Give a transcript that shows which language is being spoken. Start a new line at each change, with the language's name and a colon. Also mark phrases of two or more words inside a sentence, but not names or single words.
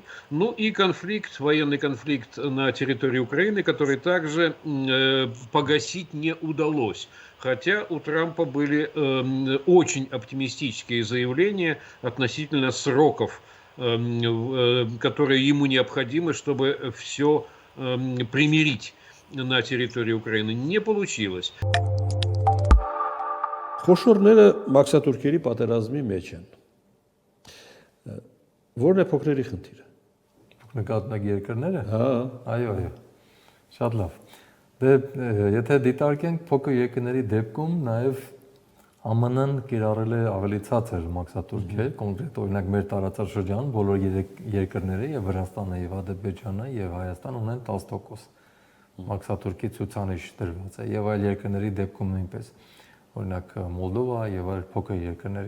Russian: Ну и конфликт, военный конфликт на территории Украины, который также погасить не удалось. Хотя у Трампа были очень оптимистические заявления относительно сроков, которые ему необходимы, чтобы все примирить на территории Украины. Не получилось.
Armenian: Խոշորները մաքսատուրքերի պատերազմի մեջ են։ Որն է փոքրերի խնդիրը։ Նկատմակ երկրները։ Հա, Այո, այո։ Շատ լավ։ Դե եթե դիտարկենք փոքր երկրների դեպքում նաև ԱՄՆ-ն կիրառել է ավելի ցածր մաքսատուրքեր, կոնկրետ օրինակ մեր տարածաշրջան բոլոր երկրները եւ Վրաստանը եւ Ադրբեջանը եւ Հայաստան ունեն 10% մաքսատուրքի ցուցանիշ դրված է եւ այլ երկրների դեպքում նույնպես, օրինակ Մոլդովա եւ այլ փոքր երկրների